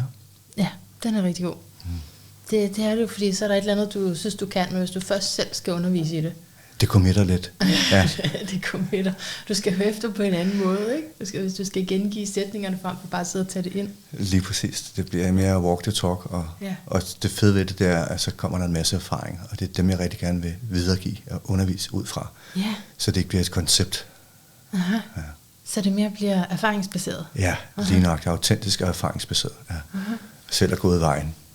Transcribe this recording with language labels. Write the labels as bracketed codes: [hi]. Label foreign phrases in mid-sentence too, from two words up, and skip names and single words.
[da] Ja, den er rigtig god. Det er det jo, fordi så er der et eller andet, du synes, du kan, men hvis du først selv skal undervise i det. Det committer lidt. Ja. Det committer. Du skal høre efter på en anden måde, ikke? Hvis du skal gengive sætningerne frem for bare at sidde og tage det ind. Lige præcis. Det bliver mere [en] walk the talk, [da] og det fede ved det er, at så kommer der en masse erfaring, og det er dem, jeg rigtig gerne vil videregive og undervise ud fra. Ja. Så det ikke bliver et koncept. Aha. Ja. Så det mere bliver erfaringsbaseret. Ja, lige nok. Autentisk og erfaringsbaseret. Ja. Selv er gået vejen.